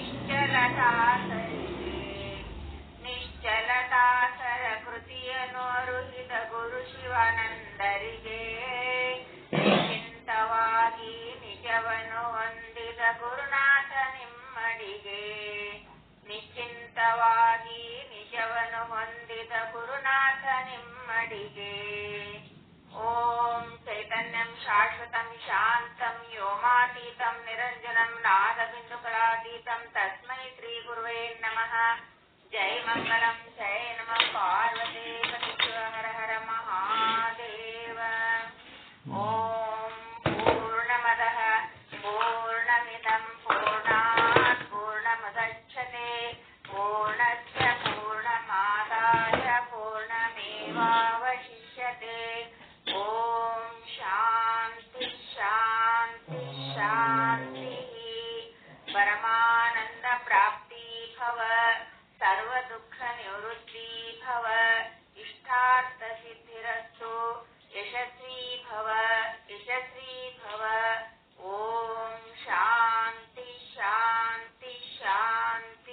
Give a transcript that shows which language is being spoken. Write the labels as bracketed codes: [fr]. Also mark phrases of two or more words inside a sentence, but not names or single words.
[kn] ನಿಶ್ಚಲದಾಸರ ಕೃತಿಯನ್ನು ಅರುಹಿದ ಗುರು ಶಿವಾನಂದರಿಗೆ ನಿಶ್ಚಿಂತವಾಗಿ ನಿಜವನ್ನು ಹೊಂದಿದ ಗುರುನಾಥ ನಿಮ್ಮಡಿಗೆ ನಿಶ್ಚಿಂತವಾಗಿ ನಿಜವನ್ನು ಹೊಂದಿದ ಗುರುನಾಥ ನಿಮ್ಮಡಿಗೆ [sa] ಓಂ ಚೈತನ್ಯಂ ಶಾಶ್ವತಂ ಶಾಂತಂ ವ್ಯೋಮಾತೀತಂ ನಿರಂಜನಂ ನಾದಬಿಂದುಕಲಾತೀತಂ ತಸ್ಮೈ ಶ್ರೀ ಗುರುವೇ ನಮಃ. ಜೈ ಮಂಗಲಂ ಜೈ ನಮಃ ಪಾರ್ವತಿ ಪತಿಶಿವ ಹರ ಹರ ಮಹಾದೇವ. ಓಂ ಪೂರ್ಣಮದಃ ಪೂರ್ಣಮಿದಂ ಪೂರ್ಣಾತ್ ಪೂರ್ಣಮುದಚ್ಯತೆ ಪೂರ್ಣಸ್ಯ ಪೂರ್ಣಮಾದಾಯ ಪೂರ್ಣಮೇವಾವಶಿಷ್ಯತೆ. ಓಂ ಶಾಂತಿ ಶಾಂತಿ ಶಾಂತಿ. ಪರಮಾನಂದ ಪ್ರಾಪ್ತಿ ಭವ, ಸರ್ವ ದುಃಖ ನಿವೃತ್ತಿ ಭವ, ಇಷ್ಟಾರ್ಥ ಸಿದ್ಧಿರಸ್ತು, ಯಶಸ್ವಿ ಭವ ಯಶಸ್ವಿ ಭವ. ಓಂ ಶಾಂತಿ ಶಾಂತಿ ಶಾಂತಿ.